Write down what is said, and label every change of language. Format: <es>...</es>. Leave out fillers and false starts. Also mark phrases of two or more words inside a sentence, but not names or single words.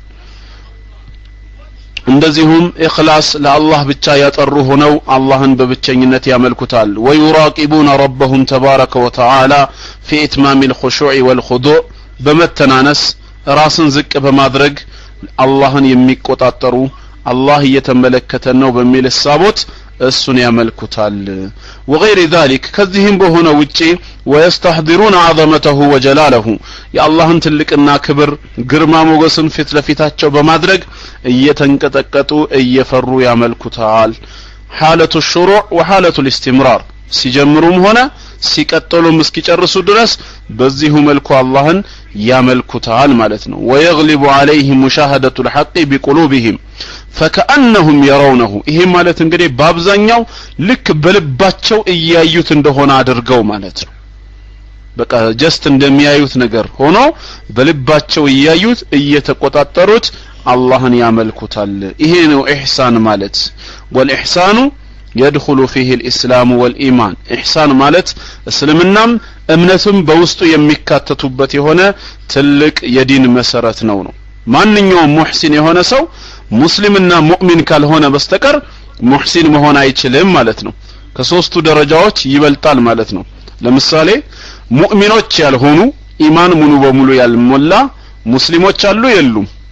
<am>እንደዚሁም ኢኽላስ ለአላህ ብቻ ያጠሩ ሆነው አላህን በብቸኝነት ያመልኩታል</am> <ar>ويراقبون ربهم تبارك وتعالى في إتمام الخشوع والخضوع</ar> <am>በመተናነስ ራስን ዝቅ በማድረግ አላህን የሚቆጣጠሩ አላህ እየተመለከተን ነው በሚል ሐሳቦት እሱን ያመልኩታል</am> <ar>وغير ذلك</ar> <am>ከዚህም በሆነ ውጪ</am> <ar>ويستحضرون عظمته وجلاله</ar> <am>የአላህን ትልቅና ክብር ግርማ ሞገስን ፊት ለፊታቸው በማድረግ እየተንቀጠቀጡ እየፈሩ ያመልኩታል</am> <ar>حالة الشروع وحالة الاستمرار</ar> <am>ሲጀምሩም ሆነ ሲቀጥሉም እስኪጨርሱ ድረስ በዚሁ መልኩ አላህን ያመልኩታል ማለት ነው</am> <ar>ويغلب عليهم مشاهدة الحق بقلوبهم فكأنهم يرونه</ar> <am>ይሄ ማለት እንግዲህ በአብዛኛው ልክ በልባቸው እያዩት እንደሆነ አድርገው ማለት ነው በቃ ጀስት እንደሚያዩት ነገር ሆኖ በልባቸው እያዩት እየተቆጣጠሩት አላህን ያመልኩታል ይሄ ነው ኢህሳን ማለት</am> <ar>والإحسان يدخل فيه الإسلام والإيمان إحسان</ar> <am>ማለት እስልምናም እምነትም በውስጡ የሚካተቱበት የሆነ ትልቅ የዲን መሰረት ነው ማንኛውም ሙህሲን የሆነ ሰው ሙስሊምና ሙእሚን ካልሆነ በስተቀር ሙህሲን መሆን አይችልም ማለት ነው ከሶስቱ ደረጃዎች ይበልጣል ማለት ነው ለምሳሌ ሙእሚኖች ያልሆኑ ኢማን ሙሉ በሙሉ ያልሞላ ሙስሊሞች አሉ የሉም</am>